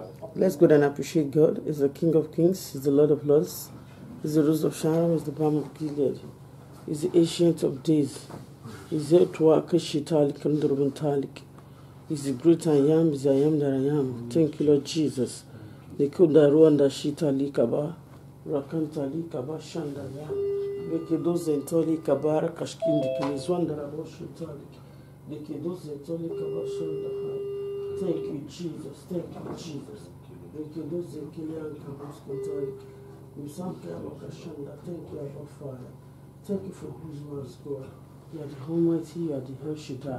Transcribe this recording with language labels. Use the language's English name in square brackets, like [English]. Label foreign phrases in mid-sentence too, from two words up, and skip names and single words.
[English] Let's go and appreciate God. He's the King of Kings. He's the Lord of Lords. He's the Rose of Sharon. He's the Balm of Gilead. He's the Ancient of Days. He's the Tuaka Shitalik and Durbuntalik. He's the great I am. He's the I am that I am. Thank you, Lord Jesus. The Kudaruanda Shitali Kaba. Rakantali Kaba Shandaya. Vekedos Entoli Kabara Kashkindi Kilizwanda Rabo Shitalik. Thank you, Jesus. Thank you, Jesus. Thank you, Abba Father. Thank you for who you are, God. You are the Almighty, you are the El Shaddai.